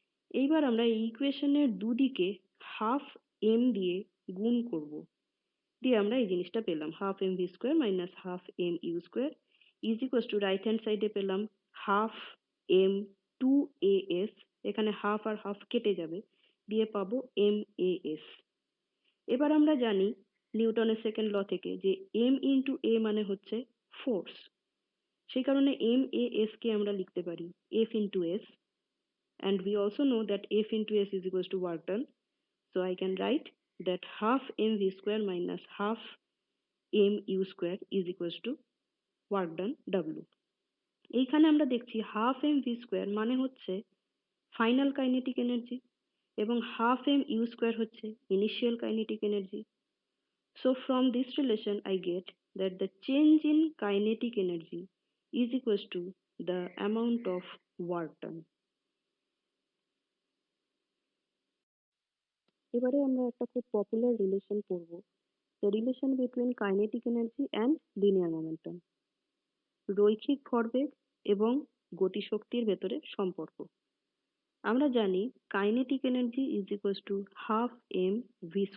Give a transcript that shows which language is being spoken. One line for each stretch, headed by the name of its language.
Bangla: এইবার আমরা এই ইকুয়েশনের দুদিকে হাফ m দিয়ে গুণ করব, দিয়ে আমরা এই জিনিসটা পেলাম half mv² - half mu² = right hand সাইডে পেলাম হাফ m 2as, এখানে হাফ আর হাফ কেটে যাবে, দিয়ে পাবো mas। এবার আমরা জানি নিউটনের সেকেন্ড ল থেকে যে m ইন্টু a মানে হচ্ছে ফোর্স, সেই কারণে mas কে আমরা লিখতে পারি F into s,
English: and we also know that F into s is equals to work done. So I can write that half mv² - half mu² is equals to work done W.
Bangla: এইখানে আমরা দেখছি half mv² মানে হচ্ছে final kinetic energy এবং half mu² হচ্ছে initial kinetic energy.
English: So from this relation I get that the change in kinetic energy is equals to the amount of work done.
Bangla: এবারে আমরা একটা খুব পপুলার রিলেশন পড়ব,
English: the relation between kinetic energy and linear momentum,
Bangla: রৈখিক ভরবেগ এবং গতিশক্তির ভেতরে সম্পর্ক। আমরা জানি kinetic energy is equals to half mv²।